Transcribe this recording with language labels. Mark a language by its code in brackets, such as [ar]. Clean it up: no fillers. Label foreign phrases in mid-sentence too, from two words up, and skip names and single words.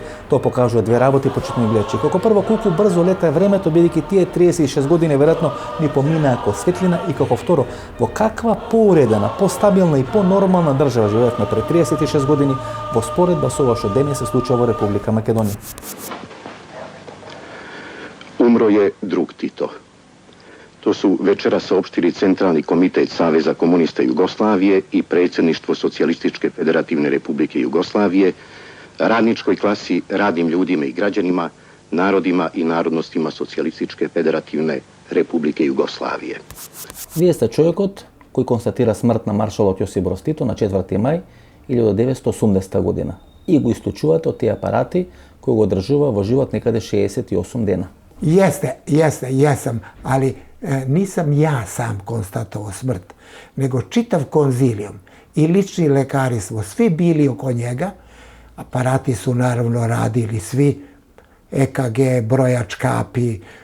[mk] Тоа покажува две работи, почитувани гледачи. Како прво, колку брзо лета времето, бидејќи тие 36 години веројатно ни поминаа како светлина, и како второ, во каква поуредена, постабилна и понормална држава живеевме пред 36 години во споредба со ова што денес се случува во Република Македонија. [sr] Umro je drug Tito. To su večera saopštili Centralni komitet Saveza komunista Jugoslavije i predsjedništvo Socijalističke federativne republike Jugoslavije, radničkoj klasi, radnim ljudima i građanima, narodima i narodnostima Socijalističke federativne republike Jugoslavije. [mk] Вие сте човекот кој констатира смрт на маршалот Јосип Броз Тито на 4 мај 1980 година и го исклучувате од тие апарати кои го одржува во живот некаде 68 дена. [sr] Jesam, ali nisam ja sam konstatovao smrt, nego čitav konzilijum i lični lekari smo svi bili oko njega, aparati su naravno radili svi, EKG, brojač kapi,